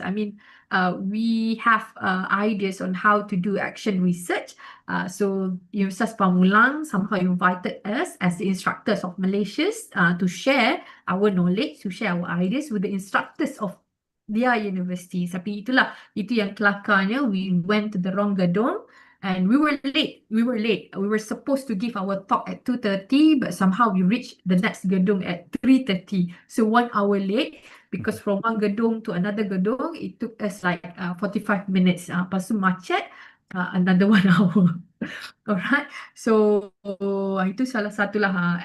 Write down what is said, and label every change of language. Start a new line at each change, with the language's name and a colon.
English: I mean, we have ideas on how to do action research. So Universitas Pamulang somehow invited us as the instructors of Malaysia to share our knowledge, to share our ideas with the instructors of their university.
Malay: Tapi itulah, itu yang kelakarnya.
English: We went to the wrong gedung and we were late. We were late. We were supposed to give our talk at 2:30, but somehow we reached the next gedung at 3:30. So 1 hour late because from one gedung to another gedung, it took us like 45 minutes.
Malay: Lepas tu macet,
English: another 1 hour.
Malay: Alright, so itu salah satu lah.